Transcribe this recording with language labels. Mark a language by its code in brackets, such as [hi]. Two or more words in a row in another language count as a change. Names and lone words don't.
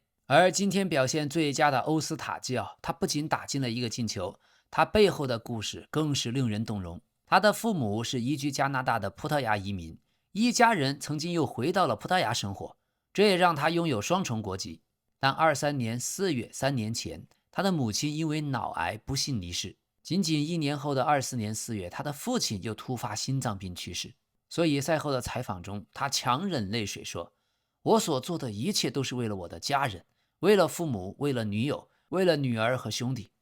[zh] 而今天表現最佳的歐斯塔基奧，他不僅打進了1個進球，他背後的故事更是令人動容。他的父母是移居加拿大的葡萄牙移民，一家人曾經又回到了葡萄牙生活，這也讓他擁有雙重國籍。但23年4月3年前，他的母親因為腦癌不幸離世。僅僅1年後的24年4月，他的父親又突發心臟病去世。所以賽後的採訪中，他強忍淚水說：“我所做的一切都是為了我的家人。為了父母，為了女友，為了女兒和兄弟。”